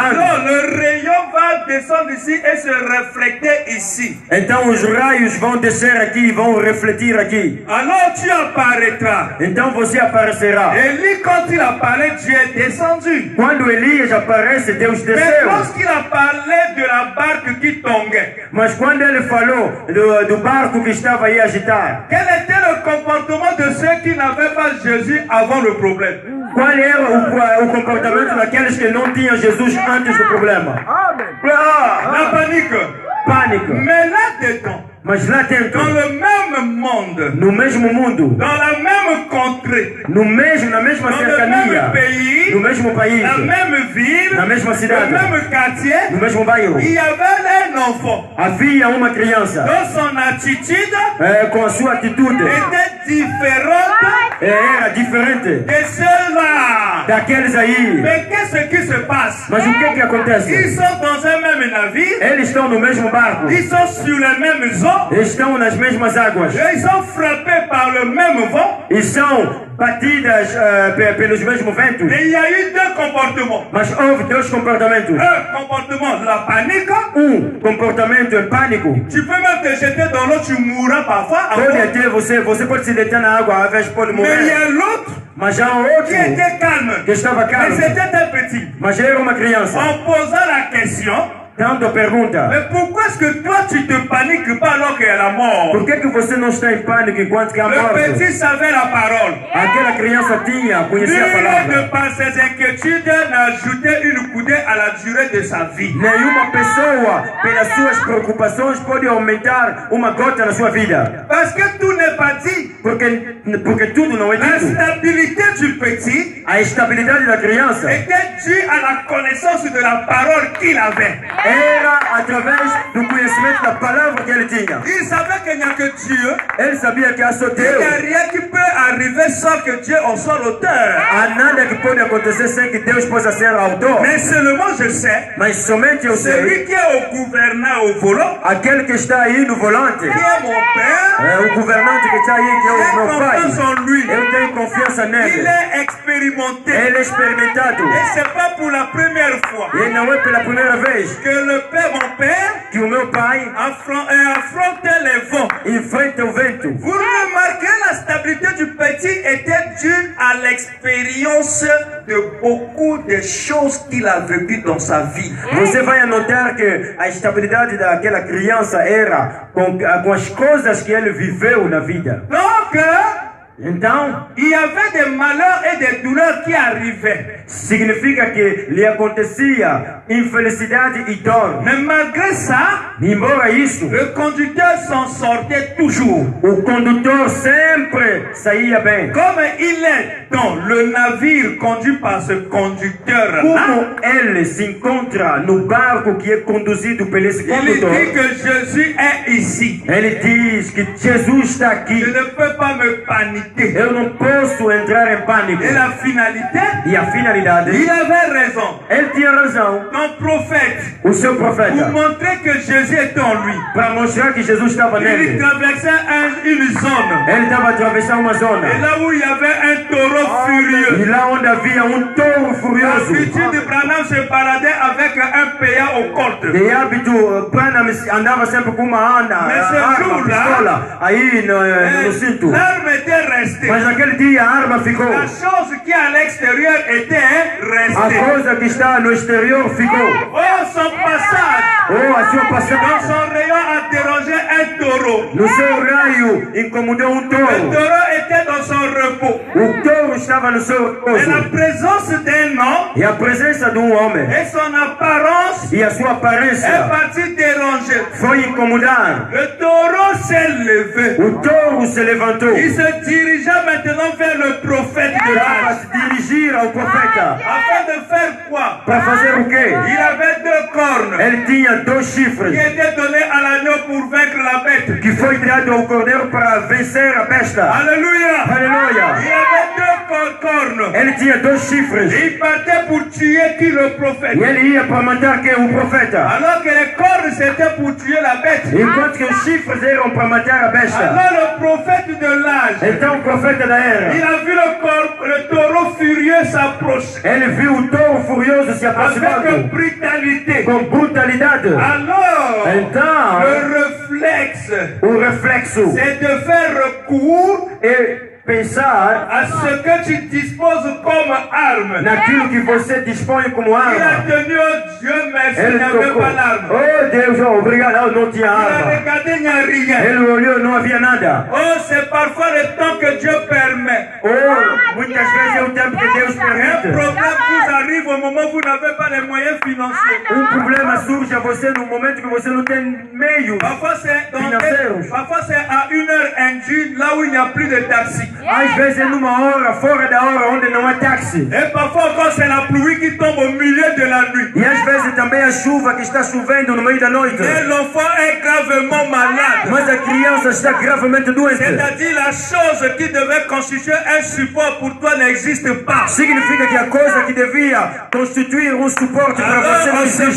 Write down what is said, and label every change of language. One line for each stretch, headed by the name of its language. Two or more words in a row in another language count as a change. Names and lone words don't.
French: alors le rayon va descendre ici et se refléter ici.
Portuguese: então os raios vão descer aqui e vão refletir aqui.
French: Alors tu apparaîtras.
Portuguese: Então você aparecerá.
French: Élie, quand il a parlé, Dieu est descendu.
Portuguese: Quando Elias aparece, Deus
French: Mais
Portuguese: desceu.
French: lorsqu'il a parlé de la barque qui tanguait,
Portuguese: Mas quando ele falou do barco que estava aí a agitar,
French: quel était le comportement de ceux qui n'avaient pas Jésus avant le problème?
Portuguese: qual era o comportamento daqueles que não tinham Jesus antes do problema?
French: La panique.
Portuguese: Pânico.
French: Mais là-dedans,
Portuguese: Mas lá dentro,
French: dans le même monde,
Portuguese: no mesmo mundo,
French: dans la même contrée,
Portuguese: na mesma
French: dans le
Portuguese: cercania,
French: même pays,
Portuguese: no mesmo país,
French: la même ville,
Portuguese: na mesma
French: le
Portuguese: cidade,
French: même quartier,
Portuguese: no mesmo bairro,
French: il y avait un enfant
Portuguese: havia uma criança
French: dont son attitude
Portuguese: com a sua atitude
French: était différente
Portuguese: era diferente
French: de ceux-là.
Portuguese: daqueles aí.
French: Mais qu'est-ce qui se passe?
Portuguese: Mas o que
French: Ils
Portuguese: acontece?
French: sont dans un même navire,
Portuguese: Eles estão no mesmo barco,
French: ils sont sur les mêmes eaux,
Portuguese: estão nas mesmas águas
French: et ils sont frappés par le même vent.
Portuguese: e são batidas pelos mesmos ventos.
French: Et il y a eu deux comportements.
Portuguese: Mas houve dois comportamentos.
French: Un comportement de la panique.
Portuguese: Comportamento em pânico.
French: Tu peux même te jeter dans l'eau, tu mourras parfois.
Portuguese: Pode até você pode se deitar na água, às vezes pode
French: Mais il y
Portuguese: morrer.
French: a l'autre
Portuguese: Mas há outro
French: qui était calme.
Portuguese: que estava
French: Mais
Portuguese: calmo,
French: c'était un petit.
Portuguese: mas era uma criança.
French: En posant la question,
Portuguese: Tanto pergunta,
French: mais pourquoi est-ce que toi tu te paniques pas alors qu'il y a la mort?
Portuguese: por que você não está em pânico enquanto que há
French: Le
Portuguese: morte?
French: petit savait la parole.
Portuguese: Aquela criança tinha, conhecia a
French: Nul
Portuguese: palavra.
French: de par ses inquiétudes n'a ajouté une coudée à la durée de sa vie.
Portuguese: Nenhuma pessoa, pelas suas preocupações, pode aumentar uma gota na sua vida.
French: Parce que tout n'est pas dit.
Portuguese: Porque tudo não é
French: La
Portuguese: dito.
French: stabilité du petit
Portuguese: A estabilidade da criança
French: était due à la connaissance de la parole qu'il avait.
Portuguese: era através do conhecimento da palavra que ele tinha.
French: Il savait qu'il n'y a que Dieu.
Portuguese: Ele sabia que há só
French: Il n'y a
Portuguese: Deus.
French: rien qui peut arriver sans que Dieu en soit l'auteur.
Portuguese: Há nada que pode acontecer sem que Deus possa ser autor.
French: Mais seulement je sais,
Portuguese: Mas somente eu sei,
French: celui qui est au gouvernement, au volant,
Portuguese: aquele que está aí no volante,
French: qui est mon père,
Portuguese: o governante que está aí, que é o
French: j'ai
Portuguese: meu pai,
French: confiance en lui.
Portuguese: eu tenho confiança
French: Il
Portuguese: nele.
French: est expérimenté.
Portuguese: Ele é experimentado.
French: Et c'est pas pour la première fois
Portuguese: E não é pela primeira vez
French: que le père, mon père,
Portuguese: que o meu pai
French: affrontait les vents.
Portuguese: enfrenta o vento.
French: Vous remarquez, la stabilité du petit était due à l'expérience de beaucoup de choses qu'il a vécues dans sa vie.
Portuguese: Você vai notar que a estabilidade daquela criança era com as coisas que ele viveu na vida.
French: Donc,
Portuguese: Então,
French: il y avait des malheurs et des douleurs qui arrivaient.
Portuguese: significa que lhe acontecia infelicidade e dor.
French: Mais malgré ça,
Portuguese: Embora isso,
French: le conducteur s'en sortait toujours.
Portuguese: o condutor sempre saía bem.
French: Comme il est dans le navire conduit par ce conducteur-là,
Portuguese: Como ele se encontra no barco que é conduzido por esse
French: il
Portuguese: condutor,
French: dit que Jésus est ici.
Portuguese: ele diz que Jesus está aqui.
French: Je ne peux pas me paniquer.
Portuguese: Eu não posso entrar em pânico.
French: Et la finalité,
Portuguese: E a finalidade,
French: il avait raison.
Portuguese: ele tinha razão.
French: Ton prophète,
Portuguese: O seu
French: pour
Portuguese: profeta,
French: montrer que Jésus est en lui,
Portuguese: para mostrar que Jesus estava
French: il
Portuguese: nele,
French: traversait une zone.
Portuguese: ele estava atravessando uma
French: Et
Portuguese: zona.
French: là où il y avait un taureau
Portuguese: E
French: furieux,
Portuguese: lá onde havia touro furioso.
French: l'habitude de Branham se baladait avec un péa au côte.
Portuguese: De hábito, Branham andava sempre com uma arma, pistola, aí no cinto.
French: L'arme était restée.
Portuguese: Mas naquele dia a arma ficou.
French: La chose qui à l'extérieur était
Portuguese: A
French: restée.
Portuguese: coisa que está no exterior ficou.
French: Oh, son passage,
Portuguese: Oh, a sua
French: dans
Portuguese: passagem.
French: son rayon a dérangé un taureau.
Portuguese: No seu raio incomodou
French: Le
Portuguese: touro.
French: taureau était dans son repos.
Portuguese: O touro estava no seu
French: Et la
Portuguese: repouso.
French: présence d'un homme
Portuguese: E a presença de homem
French: et son apparence
Portuguese: e a sua
French: est
Portuguese: aparência
French: partie déranger.
Portuguese: foi incomodar.
French: Le taureau s'est levé.
Portuguese: O touro se levantou.
French: Il se dirigea maintenant vers le prophète de
Portuguese: Para
French: l'âge.
Portuguese: se dirigir ao profeta.
French: Afin de faire quoi?
Portuguese: Para fazer o quê?
French: Il avait 2 cornes
Portuguese: Ele tinha 2 chifres
French: qui étaient donnés à l'agneau pour vaincre la bête.
Portuguese: que foi dado ao cordeiro para vencer a besta.
French: Alléluia.
Portuguese: Aleluia.
French: Il avait 2 cornes.
Portuguese: Ele tinha 2 chifres.
French: Il partait pour tuer qui le prophète.
Portuguese: E ele ia para matar quem? O profeta.
French: Alors que les cornes c'était pour tuer la bête.
Portuguese: Enquanto que os chifres eram para matar a besta.
French: Alors le prophète de l'âge,
Portuguese: Então o profeta da era,
French: il a vu le taureau furieux s'approcher
Portuguese: ele viu o touro furioso se aproximando
French: avec brutalité.
Portuguese: com brutalidade.
French: Alors,
Portuguese: Então,
French: le réflexe,
Portuguese: o reflexo
French: c'est de faire recours
Portuguese: é pensar
French: à ce que tu disposes comme arme.
Portuguese: naquilo que você dispõe como
French: Il a
Portuguese: arma.
French: tenu, oh Dieu merci, il
Portuguese: Ele
French: n'avait
Portuguese: tocou.
French: pas l'arme.
Portuguese: Oh Deus, oh, obrigado, não tinha
French: Il a
Portuguese: arma.
French: regardé, il n'y a rien.
Portuguese: Ele olhou, não havia nada.
French: Oh, c'est parfois le temps que Dieu permet.
Portuguese: Oh, muitas vezes é o tempo que Deus
French: Un
Portuguese: permite.
French: problème vous arrive au moment où vous n'avez pas les moyens financiers.
Portuguese: Problema surge a você no momento que você não tem meios.
French: Parfois c'est
Portuguese: Financeiros.
French: parfois c'est à 1h indue, là où il n'y a plus de taxi.
Portuguese: Às vezes é numa hora, fora da hora, onde não há táxi.
French: Et parfois encore c'est la pluie qui tombe au milieu de la nuit.
Portuguese: E às vezes também a chuva que está chovendo no meio da noite.
French: Et l'enfant est gravement malade.
Portuguese: Mas a criança está gravemente doente.
French: C'est-à-dire la chose qui devait constituer un support pour toi n'existe pas.
Portuguese: Significa que a coisa que devia constituir um suporte para você não existe.